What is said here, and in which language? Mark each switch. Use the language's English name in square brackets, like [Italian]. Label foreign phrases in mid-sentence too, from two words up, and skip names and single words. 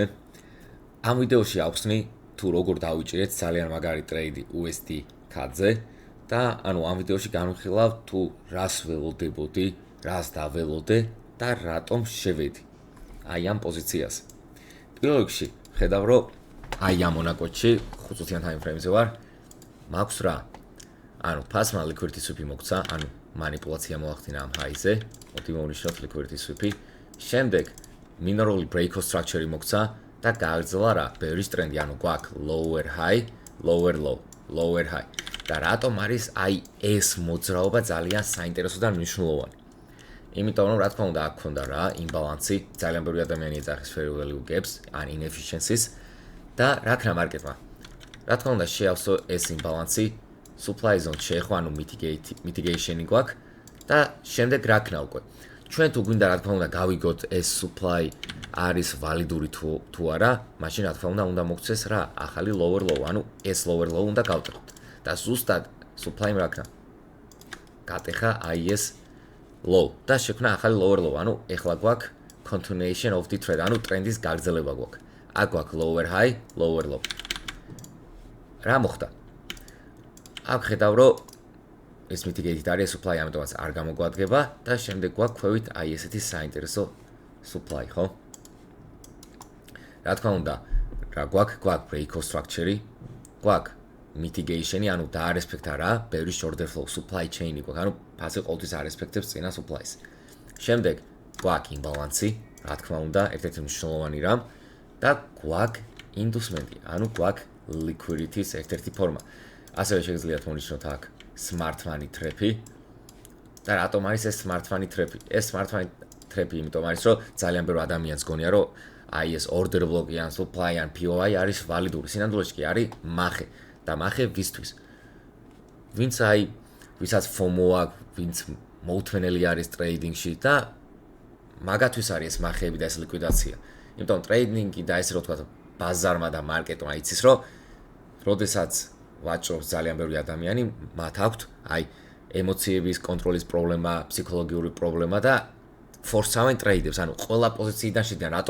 [Georgian] ამ ვიდეოში ავხსნი თუ როგორ დავიჭირეთ ძალიან მაგარი ტრეიდი USD CAD-ზე და ანუ ამ ვიდეოში განვიხილავ თუ რას ველოდებოდი, რას დაველოდე და რატომ შევედი აი ამ პოზიციაზე. პირველ რიგში ხედავ რომ აი ამ მონაკვეთში 5 წუთიან [English] time frame- [Georgian] ზე ვარ. მაქვს რა? ანუ ფასმა [English] liquidity sweep [Georgian] მოგცა, ანუ манипуляция მოახდინა ამ high-ზე. მოდი მოვნიშნოთ [English] liquidity sweep- [Georgian] ი. შემდეგ [English] mineral breakout structure- [Georgian] ი მოგცა და გააგრძელა რა? [English] bearish trend- [Georgian] ი, ანუ გვაქვს [English] lower high, lower low, lower high. [Georgian] და რატომ არის აი ეს მოძრაობა ძალიან საინტერესო და მნიშვნელოვანი? იმიტომ რომ რა თქმა უნდა აქ ქონდა რა იმბალანსი, ძალიან ბევრი ადამიანი ეძახის [English] fair value gaps, [Georgian] ან inefficiencies და რა ქნა მარკეტმა? რა თქმა უნდა შეავსო ეს იმბალანსი, [English] supply zone [Georgian] შეეხო, ანუ mitigation-ი გვაქვს და შემდეგ რა ქნა უკვე? ჩვენ თუ გვინდა რა თქმა უნდა გავიგოთ ეს supply არის ვალიდური თუ არა, მაშინ რა თქმა უნდა მოგცეს რა ახალი [English] lower low, [Georgian] ანუ ეს [English] lower low [Georgian] უნდა გავტეხოთ. და ზუსტად supply-მა რა ქნა? გატეხა აი ეს low და შექმნა ახალი [English] lower low, [Georgian] ანუ ეხლა გვაქვს [English] continuation of the trend, [Georgian] ანუ ტრენდის გაგრძელება გვაქვს. აქ გვაქვს [English] lower high, lower low. [Georgian] რა მოხდა? აქ ხედავ რომ ეს mitigate-ით არის supply, ამიტომაც არ გამოგვადგება და შემდეგ გვაქვს ქვევით აი ესეთი საინტერესო supply, ხო? რა თქმა უნდა, რა გვაქვს [English] breakout structure- [Georgian] ი, გვაქვს mitigation-ი, ანუ დაარესპექტა რა, [English] bearish order flow, supply chain- [Georgian] ი გვაქვს, ანუ ფასი ყოველთვის არესპექტებს წინა supply-ს. შემდეგ გვაქვს იმბალანსი, რა თქმა უნდა, ერთ-ერთი მნიშვნელოვანი რამ და გვაქვს inducement-ი, ანუ გვაქვს liquidity-ის ერთ-ერთი ფორმა. ასევე შეგიძლიათ მონიშნოთ აქ [English] smart money trap- [Georgian] ი. და რატომ არის ეს [English] smart money trap- [Georgian] ი? ეს [English] smart money trap- [Georgian] ი იმიტომ არის, რომ ძალიან ბევრი ადამიანს გონია, რომ აი ეს [English] order block- [Georgian] ი ან supply ან POI არის ვალიდური. სინამდვილეში კი არის მახე. და მახე ვისთვის? ვისაც FOMO აქვს, ვინც მოუთმენელი არის ტრეიდინგში და მაგათვის არის ეს მახეები და ეს ლიკვიდაცია. იმიტომ ტრეიდინგი და ესე რომ თქვა ბაზარმა და მარკეტმა იცის, რომ როდესაც ვაჭრობს ძალიან ბევრი ადამიანი, მათ აქვთ აი ემოციების კონტროლის პრობლემა, ფსიქოლოგიური პრობლემა და ფორსავენ ტრეიდებს, ანუ ყველა პოზიციიდან შედიან, რატომ?